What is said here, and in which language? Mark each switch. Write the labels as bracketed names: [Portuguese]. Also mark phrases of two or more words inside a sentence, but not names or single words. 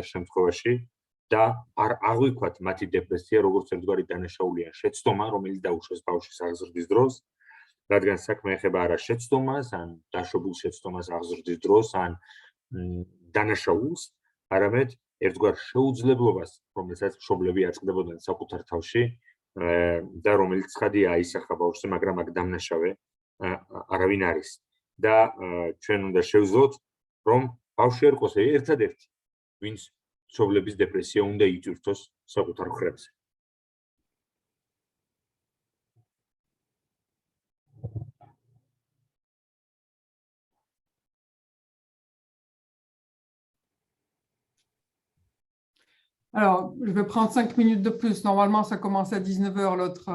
[Georgian] შემთხვევაში და არ აღვიქვათ მათი დეპრესია როგორც ერთგვარი დანაშაულიან შეცდომა, რომელიც დაუშვეს ბავშვის აღზრდის დროს, რადგან საქმე ეხება არა შეცდომას, ან დაშვებულ შეცდომას აღზრდის დროს, ან დანაშაულს, არამედ ერთგვარ შეუძლებლობას, რომელსაც მშობლები აწყდებოდნენ საკუთარ თავში და რომელიც ცხადია აისახა ბავშვზე, მაგრამ აქ დამნაშავე არავინ არის. და ჩვენ უნდა შევძლოთ, რომ ბავშვი არ იყოს ერთადერთი, ვინც მშობლების დეპრესია უნდა იწვირთოს საკუთარ მხრებზე. [French] Alors, je vais prendre 5 minutes de plus. Normalement, ça commence à 19h, l'autre